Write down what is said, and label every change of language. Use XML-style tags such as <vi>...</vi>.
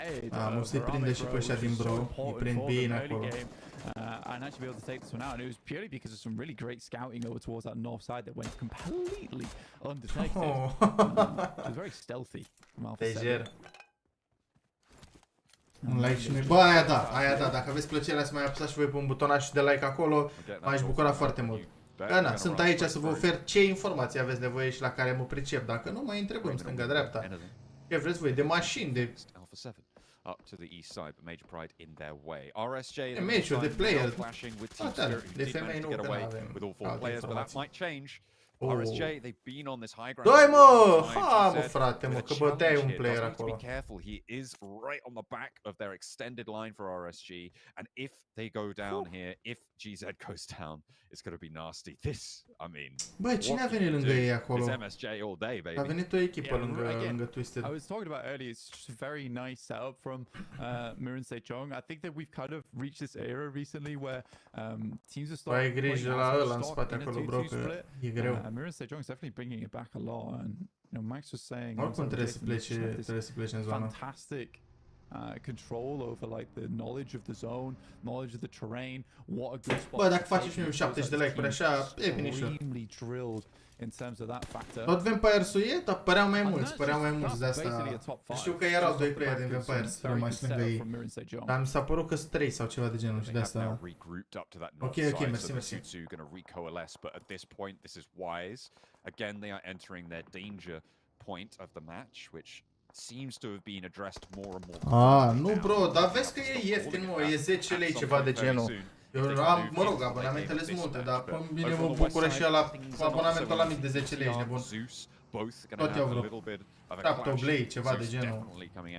<ro>Am să-i prinde și pe ăștia din bro, îi prind bine acolo.</ro> <en>And actually be able to take this one out, and it was purely because of some really great scouting over towards that north side that went completely undetected. It was very stealthy from Alpha 7.</en> <ro>Un like și noi. Bă, aia da, dacă aveți plăcerea să mai apăsați și voi pe un butonaș de like acolo, m-aș bucura foarte mult. Da, sunt aici să vă ofer ce informații aveți nevoie și la care mă pricep. Dacă nu, mai întrebăm stânga-dreapta. Ce vreți voi, de mașini, de...</ro> <en>Up to the east side, but Major Pride in their way. RSJ,</en> <ro>de player,</ro> <en>flashing with Team Spirit,</en> <ro>de femei nu,</ro> <en>get away with all 4 players, but that might change. RSJ, they've been on this high ground.</en> <ro>Doi mă! Ha, mă frate, mă, că băteai un player acolo.</ro> <en>Be careful, he is right on the back of their extended line for RSG, and if they go down here, if GZ goes down, it's going to be nasty. This, I mean,</en> <ro>bă, cine a venit lângă ei acolo?</ro> <en>It's MSJ all day, baby.</en> <ro>A venit o echipă lângă Twisted.</ro> <en>I was talking about earlier, it's just a very nice setup from Mirren Sejong. I think that we've kind of reached this era recently where teams are starting.</en> <ro>Ai grijă la ăla în spate acolo, bro, că e greu.</ro> <en>Mirren Sejong is definitely bringing it back a lot, and you know, Max was saying</en> <ro>oricum trebuie să plece în zonă.</ro> <en>Fantastic control over like the knowledge of the zone, knowledge of the terrain, what a good spot.</en> <ro>Bă, dacă faci și 70 de like-uri așa, e binișor.</ro> <en>In terms of that factor.</en> <ro>Tot Vampires-ul e, dar păreau mai mulți de asta. Știu că erau 2 player din Vampires, rămași lângă ei. Dar mi s-a părut că sunt 3 sau ceva de genul și de asta. Ok, mersi.</ro> <en>But at this point, this is wise. Again, they are entering their danger point of the match, which seems to have been addressed more and more.</en> <ro>Nu bro, dar vezi că e ieftin, mă, e 10 lei ceva de genul. Eu am, mă rog, abonamentele sunt multe, dar pe mine mă bucură și ăla, abonamentul ăla mic de 10 lei, ești nebun. Tot iau vreo 7-8 lei, ceva de genul.</ro>